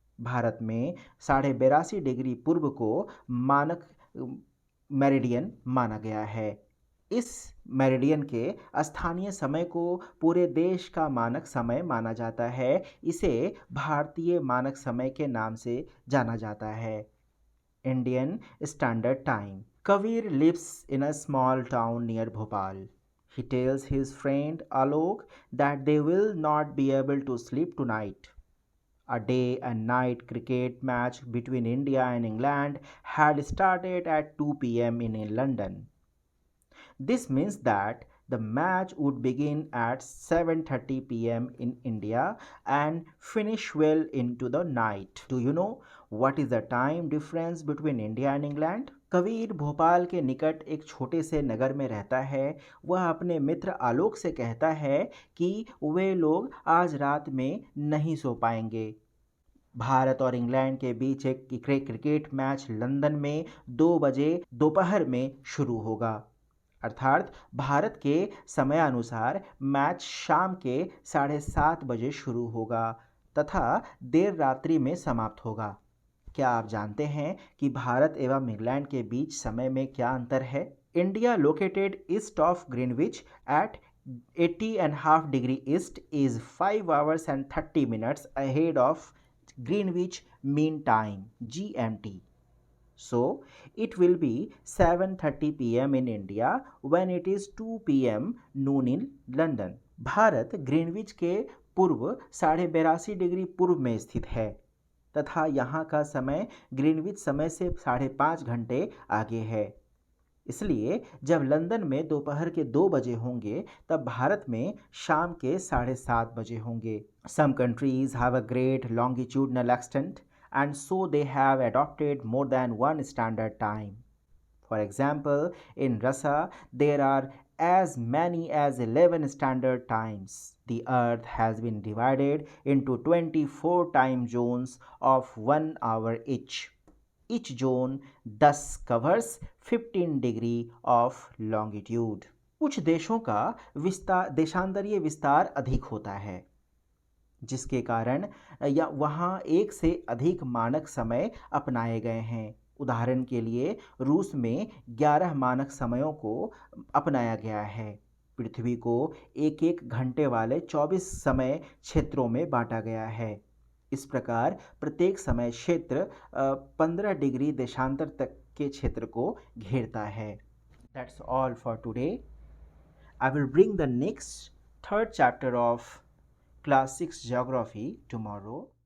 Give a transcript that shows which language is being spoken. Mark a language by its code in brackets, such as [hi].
[hi] भारत में 82.5 डिग्री पूर्व को मानक मेरिडियन माना गया है। इस मेरिडियन के स्थानीय समय को पूरे देश का मानक समय माना जाता है। इसे भारतीय मानक समय के नाम से जाना जाता है, [en] Indian standard time. Kabir lives in a small town near Bhopal. He tells his friend Alok that they will not be able to sleep tonight. A day and night cricket match between India and England had started at 2 p.m. in London. This means that the match would begin at 7:30 p.m. in India and finish well into the night. Do you know what is the time difference between India and England? [hi] Kabir Bhopal के निकट एक छोटे से नगर में रहता है। वह अपने मित्र आलोक से कहता है कि वे लोग आज रात में नहीं सो पाएंगे। भारत और इंग्लैंड के बीच एक क्रिकेट मैच लंदन में 2 बजे दोपहर में शुरू होगा, अर्थात भारत के समयानुसार मैच शाम के 7:30 बजे शुरू होगा तथा देर रात्रि में समाप्त होगा। क्या आप जानते हैं कि भारत एवं इंग्लैंड के बीच समय में क्या अंतर है? [en] India located east of Greenwich at 80.5 degree east is 5 hours and 30 minutes ahead of Greenwich Mean Time GMT. So it will be 7:30 p.m. in India when it is 2 p.m. noon in London. [hi] Bharat Greenwich के पूर्व 82.5 degree पूर्व में स्थित है तथा यहाँ का समय ग्रीनविच समय से 5.5 घंटे आगे है। इसलिए जब लंदन में दोपहर के 2 बजे होंगे तब भारत में शाम के 7:30 बजे होंगे। [en] Some countries have a great longitudinal extent and so they have adopted more than one standard time. For example, in Russia, there are as many as 11 standard times. The earth has been divided into 24 time zones of 1 hour each. Each zone thus covers 15 degree of longitude. [hi] कुछ देशों का देशांतरीय विस्तार अधिक होता है जिसके कारण या वहाँ एक से अधिक मानक समय अपनाए गए हैं। उदाहरण के लिए रूस में 11 मानक समयों को अपनाया गया है। पृथ्वी को एक एक घंटे वाले 24 समय क्षेत्रों में बांटा गया है। इस प्रकार प्रत्येक समय क्षेत्र 15 डिग्री देशांतर तक के क्षेत्र को घेरता है। [en] That's all for today. I will bring the next third chapter of Class 6 Geography tomorrow.